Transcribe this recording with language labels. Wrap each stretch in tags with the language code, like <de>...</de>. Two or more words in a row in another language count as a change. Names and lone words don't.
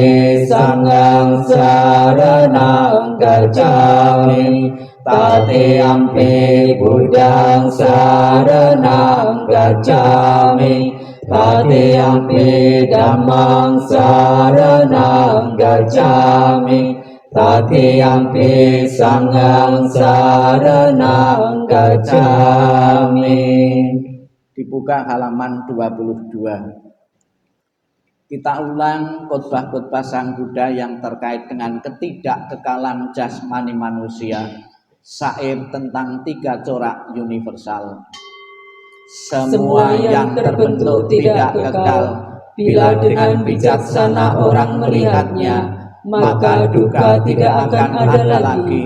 <pi>Sanghang saranang gacchami, Tatiyampi Buddhang saranang gacchami, Tatiyampi Dhammang saranang gacchami, Tatiyampi Sanghang saranang gacchami.</pi> <id>Dibuka halaman 22. Kita ulang khotbah-khotbah Sang Buddha yang terkait dengan ketidakkekalan jasmani manusia, syair tentang 3 corak universal. Semua yang terbentuk tidak kekal, bila dengan bijaksana orang melihatnya, maka duka tidak akan ada lagi.</id>